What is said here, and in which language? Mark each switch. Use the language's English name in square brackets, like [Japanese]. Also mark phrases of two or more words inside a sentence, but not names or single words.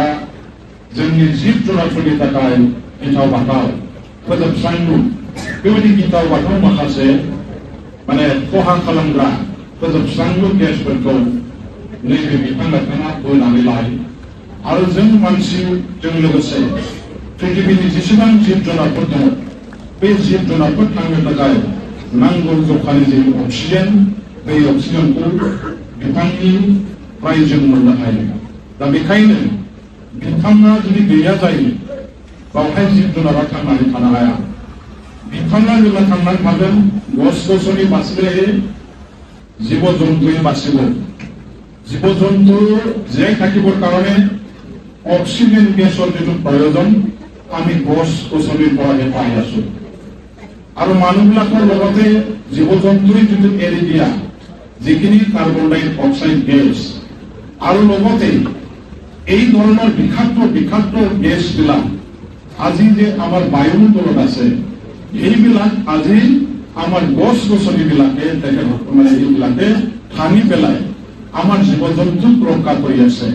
[Bodo] जोंनि जिब जुनारफोरनि थाखाय गिथाव बाथाव फोजोबस्रांलु बेबायदि गिथाव बाथाव माखासे माने खहा खालामग्रा फोजोबस्रांलु गेसफोरखौ नैबे बिफां लाइफाङा बोनानै लायो आरो जों मानसिजों लोगोसे पृथिबीनि जेसेबां जिब जुनारफोर दङ बे जिब जुनारफोर थांनो थाखाय नांगौ जखानि जे अक्सिजेन बे अक्सिजेनखौ बिफांनिफ्राय जों मोननो हायो। दा बेखायनो बिफाङा जुदि गैया जायो बावहाय जिब जुनारा थांनानै थानो हाया। बिफाङा जेब्ला थांनानै थागोन गस गसनि बासिले [Assamese] জীব জন্তুয়ে বাঁচিব। জীব জন্তু জীয়াই থাকিবৰ কাৰণে অক্সিজেন গেছৰ যিটো প্ৰয়োজন আমি গছ গছনিৰ পৰাহে পাই আছো আৰু মানুহবিলাকৰ লগতে জীৱ জন্তুৱে যিটো এৰি দিয়া যিখিনি কাৰ্বন ডাই অক্সাইড গেছ আৰু লগতে এই ধৰণৰ বিষাক্ত গেছবিলাক আজি যে আমাৰ বায়ুমণ্ডলত আছে এইবিলাক আজি আমার গছ গছনিবিলাকে মানে এইবিলাকে ভাঙি পেলাই আমার জীৱ জন্তুক ৰক্ষা কৰি আছে।